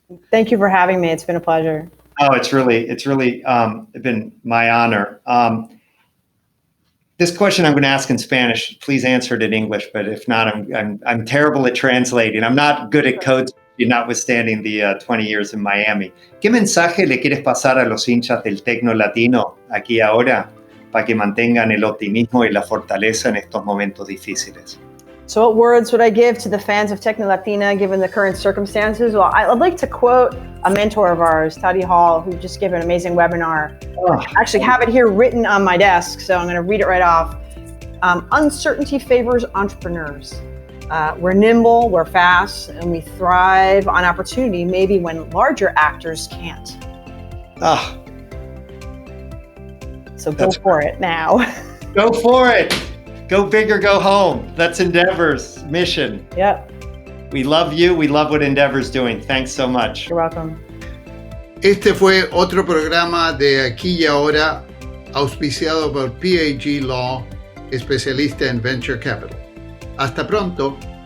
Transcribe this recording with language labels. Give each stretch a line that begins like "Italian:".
English: Thank you for having me. It's been a pleasure. Oh, it's really been my honor. This question I'm going to ask in Spanish. Please answer it in English, but if not, I'm terrible at translating. I'm not good at code, notwithstanding the 20 years in Miami.
Spanish: ¿Qué mensaje le quieres pasar a los hinchas del TecnoLatino aquí ahora para que mantengan el optimismo y la fortaleza en estos momentos difíciles?
English: So what words would I give to the fans of TecnoLatina given the current circumstances? Well, I'd like to quote a mentor of ours, Toddy Hall, who just gave an amazing webinar. I actually have it here written on my desk, so I'm going to read it right off. Uncertainty favors entrepreneurs. We're nimble, we're fast, and we thrive on opportunity, maybe when larger actors can't. So go for it now. Go for it. Go big or go home. That's Endeavor's mission. Yep. We love you. We love what Endeavor's doing. Thanks so much. You're welcome.
Spanish: Este fue otro programa de Aquí y Ahora, auspiciado por PAG.law, especialista en Venture Capital. Hasta pronto.